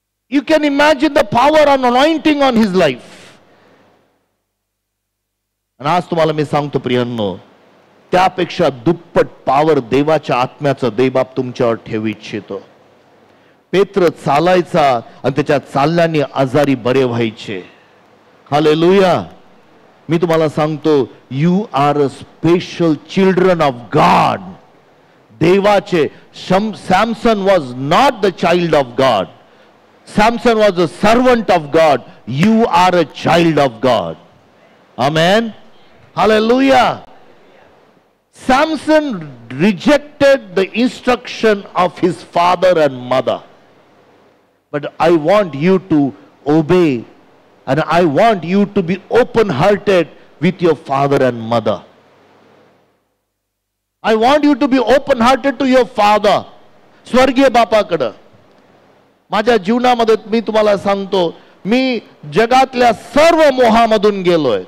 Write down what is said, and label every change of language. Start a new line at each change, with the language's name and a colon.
English: You can imagine the power and anointing on his life.
Marathi: आणि आज तुम्हाला मी सांगतो प्रियांनो, त्यापेक्षा दुप्पट पावर देवाच्या आत्म्याचं देवबाप तुमच्यावर ठेवू इच्छितो. पेत्र चालायचा आणि त्याच्या चालल्याने आजारी बरे व्हायचे. हालेलुया. मी तुम्हाला सांगतो,
English: You are a special children of God.
Marathi: देवाचे
English: Samson was not the child of God. Samson was a servant of God. You are a child of God. Amen. Hallelujah. Samson rejected the instruction of his father and mother. But I want you to obey, and I want you to be open-hearted with your father and mother. I want you to be open-hearted to your father.
Marathi: स्वर्गीय बापाकडे. माझ्या जीवनामध्ये मी तुम्हाला सांगतो, मी जगातल्या सर्व मोहामधून गेलोय.